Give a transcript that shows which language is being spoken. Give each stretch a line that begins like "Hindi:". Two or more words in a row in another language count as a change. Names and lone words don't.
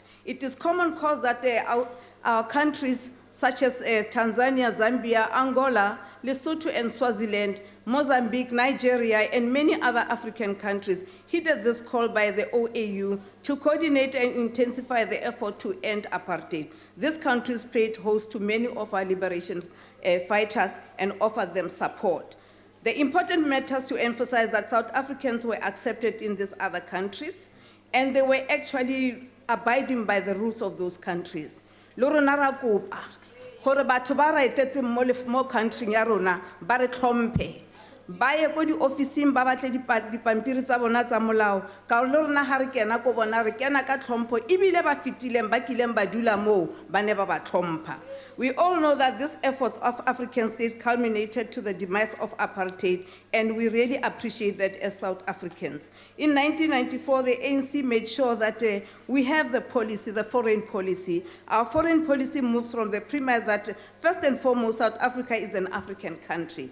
English: It is common cause that our countries such as Tanzania, Zambia, Angola, Lesotho, and Swaziland, Mozambique, Nigeria, and many other African countries heeded this call by the OAU to coordinate and intensify the effort to end apartheid. These countries played host to many of our liberation fighters and offered them support. The important matters to emphasize that South Africans were accepted in these other countries, and they were actually abiding by the rules of those countries.
Tswana: Lorona ra kopa gore batho ba ra etetse mo country ya rona ba re tlhompe ba ye go di officing ba batle dipampiri tsa bona tsa molao ka le rona ha re kena ko bona re kena ka tlhompho ebile ba fitileng ba kileng ba dula mo ba ne ba ba tlhompha.
English: We all know that these efforts of African states culminated to the demise of apartheid, and we really appreciate that as South Africans. In 1994, the ANC made sure that we have the policy, the foreign policy. Our foreign policy moves from the premise that first and foremost, South Africa is an African country.